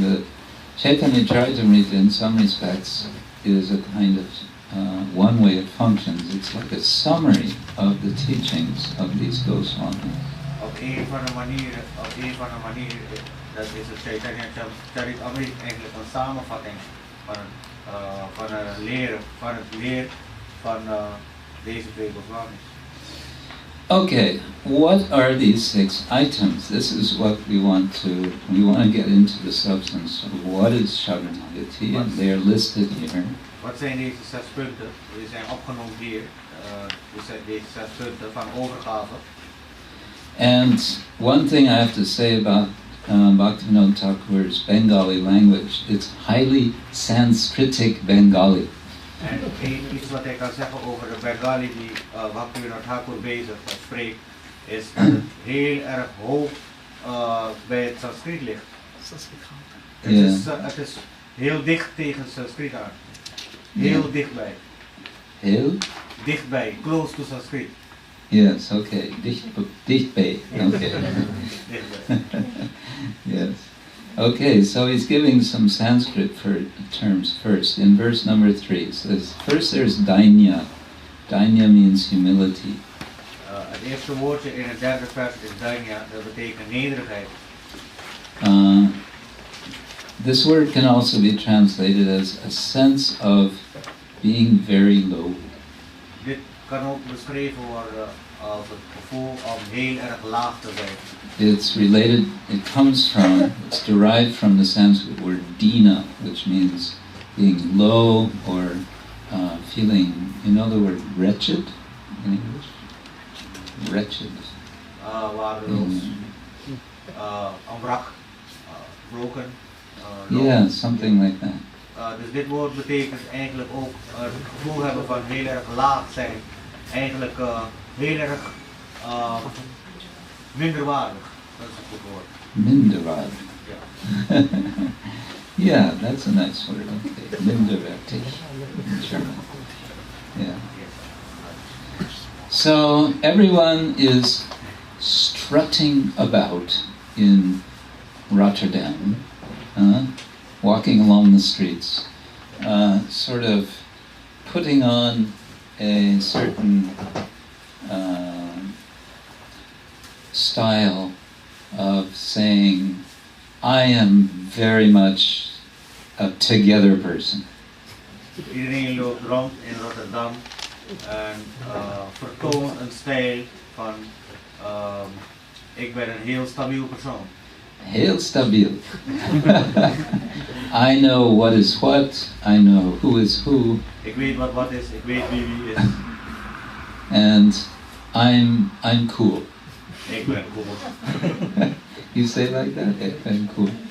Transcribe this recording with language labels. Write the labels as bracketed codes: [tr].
[en] The Chaitanya Charitamrita, in some respects, is a kind of one way it functions. It's like a summary of the teachings of these Goswamis. [nl] Op een van de manieren, dat is het Chaitanya Charitamrita eigenlijk een samenvatting van het leren van deze twee Goswamis. [en] Okay, what are these 6 items? This is what we want to get into the substance of what is Saranagati, and they are listed here. [nl] Wat zijn deze 6 punten? Die zijn opgenomen hier. Deze 6 punten van overgave. [en] And one thing I have to say about Bhaktivinoda Thakur's Bengali language, it's highly Sanskritic Bengali. [nl] En iets wat ik kan zeggen over de Bengali die Bhaktivinoda Thakur spreekt, is dat het heel erg hoog bij het Sanskriet ligt. Het is heel dicht tegen Sanskriet aan. Heel dichtbij. Heel? Dichtbij, [en] close to [nl] Sanskriet. [en] Yes, okay. Dichtbij. Okay. Yes. Okay, so he's giving some Sanskrit terms first. In verse number 3, it says, first there's dainya. Dainya means humility. [nl] Het eerste woordje in het derde vers is dainya, dat betekent nederigheid. [en] This word can also be translated as a sense of being very low. [nl] Dit kan ook beschreven worden als het gevoel om heel erg laag te zijn. [en] It's derived from the Sanskrit word dina, which means being low or feeling, you know the word wretched in English? Wretched. [nl] Waardeloos, onwrak, [en] broken. Yeah, something like that. [nl] Dus dit woord betekent eigenlijk ook het gevoel hebben van heel erg laag zijn. Eigenlijk heel erg minderwaardig. Dat is het goed woord. Minderwaardig. [en] Yeah, that's a nice word. Okay. Minderwertig in German. Yeah. So everyone is strutting about in Rotterdam, walking along the streets, sort of putting on a certain style of saying, I am very much a together person. [nl] Iedereen loopt rond in Rotterdam en vertoont een stijl van ik ben een heel stabiel persoon. Heel stabiel. [en] I know what is what, I know who is who. [nl] Ik weet wat is, ik weet wie is. [en] And I'm cool. [nl] Ik ben cool. [en] You say like that? [nl] Ik ben cool.